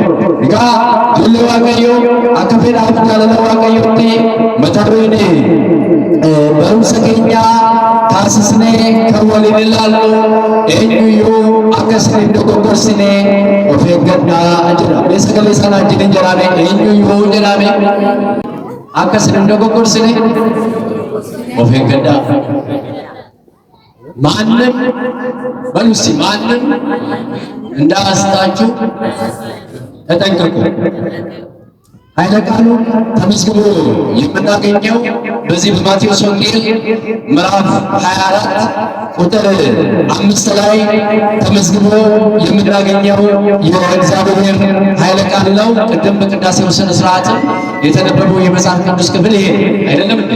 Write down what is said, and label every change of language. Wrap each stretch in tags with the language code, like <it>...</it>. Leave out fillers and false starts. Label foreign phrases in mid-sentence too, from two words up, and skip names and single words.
<om>Egaa ijoollee Waaqayyoo akka fedhaaf jaalala Waaqayyootti mata dureen barumsa keenya taasisnee kan waliin ilaallu eenyuyyuu akka isin hin dogoggorsine of eeggadhaa jedha. Mee sagalee sanaan jedhan jedhame eenyuyyuu jedhame akka isin hin dogoggorsine of eeggadhaa.</om> <am>ማንም በሉ እስቲ ማንም እንዳያስታችሁ ተጠንቀቁ። ኃይለ ቃሉ ተመዝግቦ የምናገኘው በዚህ በማቴዎስ ወንጌል ምዕራፍ 24 ቁጥር 5 ላይ ተመዝግቦ የምናገኘው የእግዚአብሔር ኃይለ ቃል ነው። ቅድም በቅዳሴው ስነ ስርዓት የተነበበው የመጽሐፍ ቅዱስ ክፍል ይሄ አይደለም እንዴ?</am>